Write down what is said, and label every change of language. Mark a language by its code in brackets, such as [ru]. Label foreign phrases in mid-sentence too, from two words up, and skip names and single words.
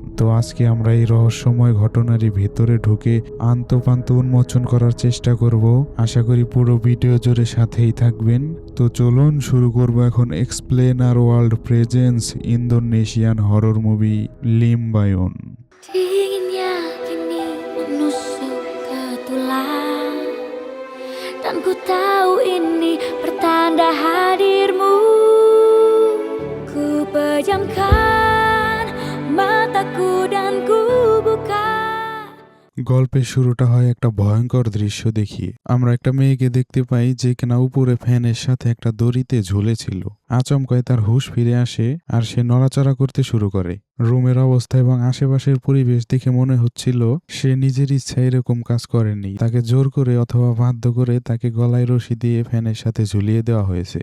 [bn] তো আজকে আমরা এই রহস্যময় ঘটনারই ভেতরে ঢুকে আন্তপান্ত উন্মোচন করার চেষ্টা করব। আশা করি পুরো ভিডিও জুড়ে সাথেই থাকবেন। তো চলুন শুরু করব এখন [en] explain our world presents Indonesian horror movie [bn] লিম্বায়ন। [id] Dinginnya kini menusuk ke tulang, dan ku tahu ini pertanda hadirmu. Ku pejamkan mataku dan ku buka. [bn] গল্পের শুরুটা হয় একটা ভয়ঙ্কর দৃশ্য দেখিয়ে। আমরা একটা মেয়েকে দেখতে পাই যে কিনা উপরে ফ্যানের সাথে একটা দড়িতে ঝুলেছিল। আচমকায় তার হুঁশ ফিরে আসে আর সে নড়াচড়া করতে শুরু করে। রুমের অবস্থা এবং আশেপাশের পরিবেশ দেখে মনে হচ্ছিল সে নিজের ইচ্ছায় এরকম কাজ করেনি, তাকে জোর করে অথবা বাধ্য করে তাকে গলায় রশি দিয়ে ফ্যানের সাথে ঝুলিয়ে দেওয়া হয়েছে।